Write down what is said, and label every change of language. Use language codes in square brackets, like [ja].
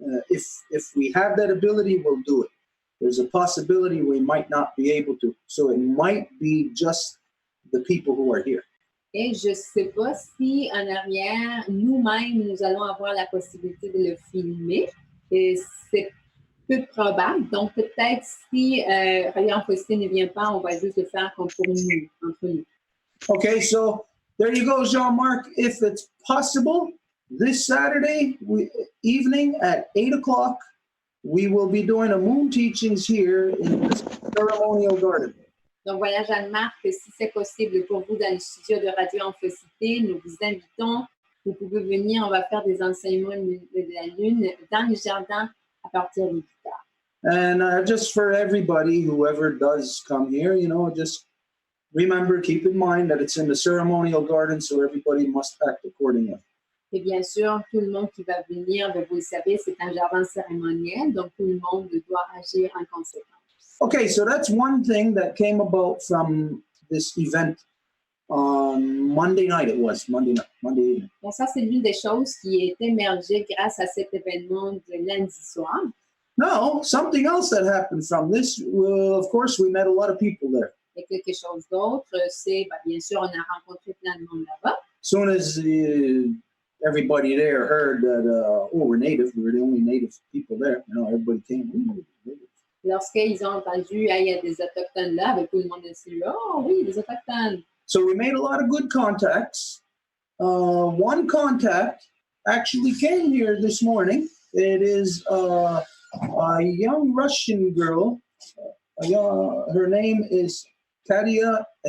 [en] If we have that ability, we'll do it. There's a possibility we might not be able to. So it might be just the people who are here. [fr] Et je ne sais pas si en arrière, nous-mêmes, nous allons avoir la possibilité de le filmer. Et c'est peu probable. Donc, peut-être si Reliant Société ne vient pas, on va juste le faire comme pour nous, entre nous. [en] Okay, so there you go, Jean-Marc. If it's possible, this Saturday evening at 8 o'clock, we will be doing a moon teachings here in the ceremonial garden. [fr] Donc voilà, Jeanne-Marc, si c'est possible pour vous dans le studio de Radio Amphocité, nous vous invitons. Vous pouvez venir, on va faire des enseignements de la Lune dans le jardin à partir de 8 heures. [en] And just for everybody, whoever does come here, just remember, keep in mind that it's in the ceremonial garden, so everybody must act accordingly. [fr] Et bien sûr, tout le monde qui va venir, vous le savez, c'est un jardin cérémoniel, donc tout le monde doit agir en conséquence. [en] Okay, so that's one thing that came about from this event on Monday night. It was Monday evening. [fr] Bon, ça, c'est l'une des choses qui est émergée grâce à cet événement de lundi soir. [en] Now, something else that happened from this, of course, we met a lot of people there. [fr] Et quelque chose d'autre, c'est, bien sûr, on a rencontré plein de monde là-bas. [en] Soon as everybody there heard that, we're native, we were the only native people there, everybody came. Native. [fr] Lorsqu'ils ont entendu, il y a des Autochtones là, tout le monde a dit, oh oui, des Autochtones. [en] So we made a lot of good contacts. One contact actually came here this morning. It is a young Russian girl. Her name is Katia.